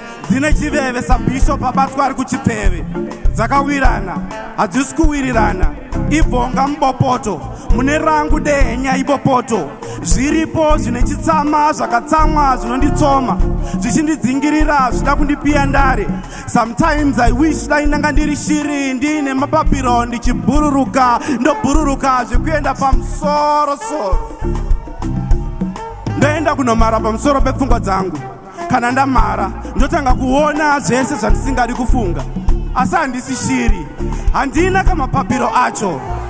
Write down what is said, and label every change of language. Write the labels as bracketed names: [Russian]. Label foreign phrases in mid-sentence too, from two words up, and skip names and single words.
[Shona] Dzine chiveve, sabhishop abatwa ari kuchipeve." Dzakawirana, hadzisi kuwirirana. Ibvonga mubopoto, mune rangu dehenya ibopoto. Zviripo zvine chitsama, zvakatsamwa, zvinonditsoma, zvichindidzingirira, zvida kundipiya ndare. [English] Sometimes I wish [Shona] dai ndanga ndiri shiri, ndiine mapapiro, ndichibhururuka, ndobhururuka zvekuenda pamusoro soro. Ndoenda kunomara pamusoro pepfungwa dzangu. Kana ndamara, ndotanga kuona zvese zvandisingadi kufunga. Asi handisi shiri, handina kamapapiro acho.